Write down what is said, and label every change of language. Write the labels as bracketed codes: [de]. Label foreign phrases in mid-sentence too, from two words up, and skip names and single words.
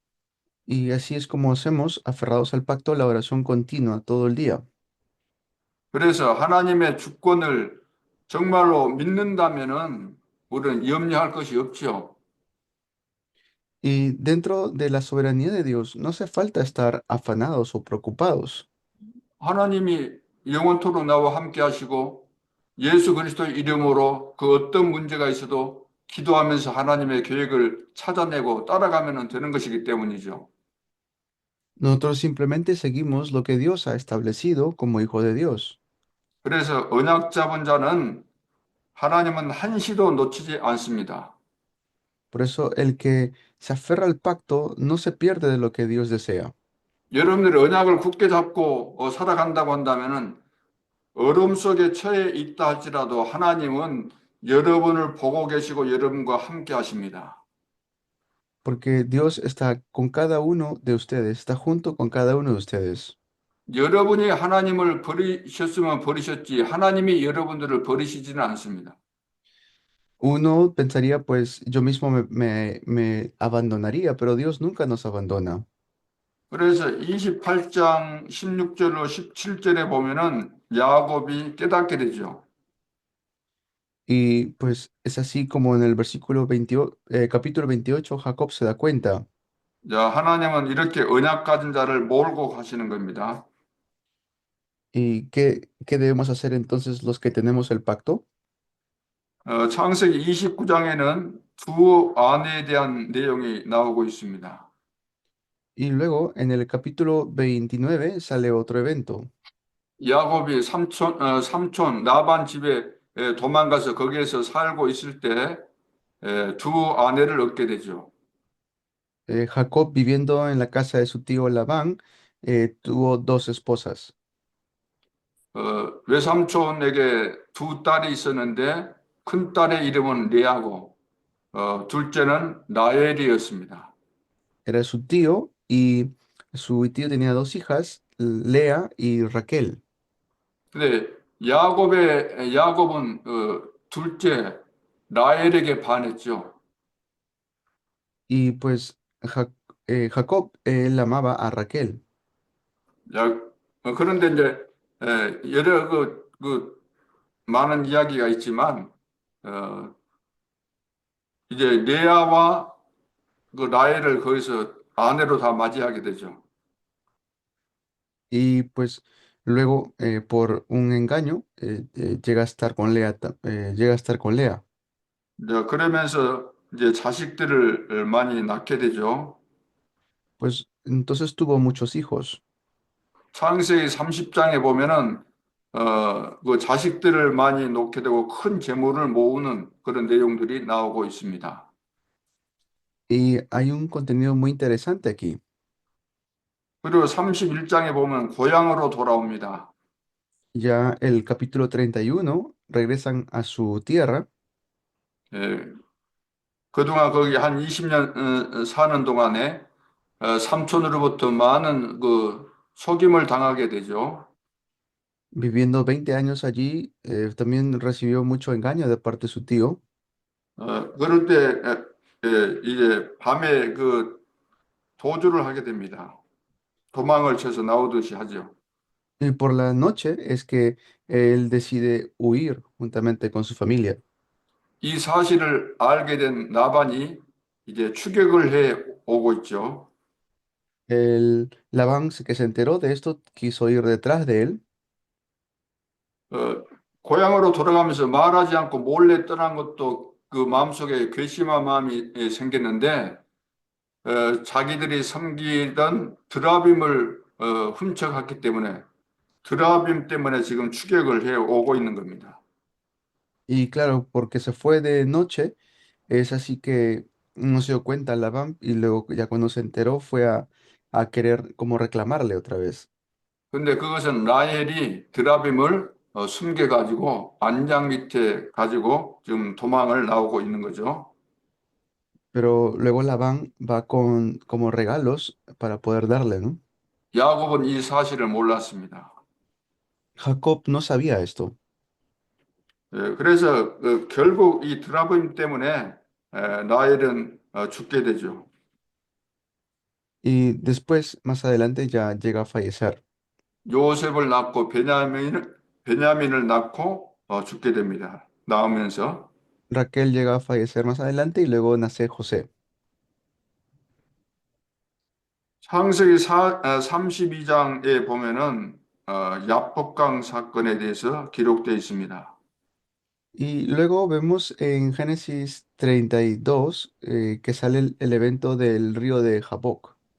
[es] Y así es como hacemos, aferrados al pacto, la oración continua todo el día. [ko] 그래서 하나님의 주권을 정말로 믿는다면은 우리는 염려할 것이 없죠. [es] Y dentro de la soberanía de Dios no hace falta estar afanados o preocupados, [ko] 하나님이 영원토록 나와 함께 하시고 예수 그리스도의 이름으로 그 어떤 문제가 있어도 기도하면서 하나님의 계획을 찾아내고 따라가면 되는 것이기 때문이죠. [es] nosotros simplemente seguimos lo que Dios ha establecido como hijo de Dios. [ko] 그래서 언약 잡은 자는 하나님은 한시도 놓치지 않습니다. [es] Por eso el que se aferra al pacto no se pierde de lo que Dios desea. [ko] 여러분들이 언약을 굳게 잡고 살아간다고 한다면은 어려움 속에 처해 있다 할지라도 하나님은 여러분을 보고 계시고 여러분과 함께 하십니다. [es] Porque Dios está con cada uno de ustedes, está junto con cada uno de ustedes. [ko] 여러분이 하나님을 버리셨으면 버리셨지 하나님이 여러분들을 버리시지는 않습니다. [es] Uno pensaría, pues yo mismo me abandonaría, pero Dios nunca nos abandona. [ko] 그래서 28장 16절로 17절에 보면은 야곱이 깨닫게 되죠. [es] Y pues es así como en el versículo 28, capítulo 28, Jacob se da cuenta. [ko] 자, 하나님은 이렇게 언약 가진 자를 몰고 가시는 겁니다. [es] ¿Y qué debemos hacer entonces los que tenemos el pacto? [ko] 창세기 29장에는 두 아내에 대한 내용이 나오고 있습니다. [es] Y luego en el capítulo 29 sale otro evento. [ko] 야곱이 삼촌 라반 집에 도망가서 거기에서 살고 있을 때 두 아내를 얻게 되죠. [es] Jacob, viviendo en la casa de su tío Labán, tuvo dos esposas. [ko] 외삼촌에게 두 딸이 있었는데 큰 딸의 이름은 레아고 둘째는 라헬이었습니다. [es] Era su tío y su tío tenía dos hijas, Lea y Raquel. [ko] 근데 야곱은 둘째 라헬에게 반했죠. [es] Y pues Jacob, él amaba a Raquel. [ko] 야, 그런데 이제 여러 그 많은 이야기가 있지만 어, 이제 레아와 그 라헬을 거기서 아내로 다 맞이하게 되죠. [es] Y pues luego, por un engaño, llega a estar con Lea, llega a estar con Lea. [ko] 이제 그러면서 이제 자식들을 많이 낳게 되죠. [es] Pues entonces tuvo muchos hijos. [ko] 창세기 30장에 보면은 그 자식들을 많이 놓게 되고 큰 재물을 모으는 그런 내용들이 나오고 있습니다. [es] Y hay un contenido muy interesante aquí. [ko] 그리고 31장에 보면 고향으로 돌아옵니다. [es] Ya el capítulo 31 regresan a su tierra. [ko] 예, 그동안 거기 한 20년 사는 동안에 삼촌으로부터 많은 그 속임을 당하게 되죠. [es] Viviendo 20 años allí, también recibió mucho engaño de parte de su tío. [ko] 그럴 때 이제 밤에 그 도주를 하게 됩니다. 도망을 쳐서 나오듯이 하죠. [es] Y por la noche es que él decide huir juntamente con su familia. [ko] 이 사실을 알게 된 나반이 이제 추격을 해 오고 있죠. [es] El Labán, que se enteró de esto, quiso ir detrás de él. [ko] 어, 고향으로 돌아가면서 말하지 않고 몰래 떠난 것도 그 마음속에 괘씸한 마음이 생겼는데 자기들이 섬기던 드라빔을 훔쳐갔기 때문에 드라빔 때문에 지금 추격을 해 오고 있는 겁니다. [es] Y claro, porque se fue de noche, es así que no se dio cuenta Labán y luego ya cuando se enteró fue a querer como reclamarle otra vez. [ko] 근데 그것은 라헬이 드라빔을 숨겨가지고 안장 밑에 가지고 지금 도망을 나오고 있는 거죠. [es] Pero luego Labán va con como regalos para poder darle, ¿no? [ko] 야곱은 이 사실을 몰랐습니다. [es] Jacob no sabía esto. [ko] 그래서 결국 이 드라빔 때문에 라헬은 죽게 되죠. [es] Y después, más adelante, ya llega a fallecer. [ko] 요셉을 낳고 베냐민을 낳고 죽게 됩니다. 낳으면서 [es] Raquel llega a fallecer más adelante y luego nace José. [ko] 창세기 32장에 보면은 야복강 사건에 대해서 기록되어 있습니다. [es] Y luego vemos en Génesis 32 que sale el evento del río de Jaboc.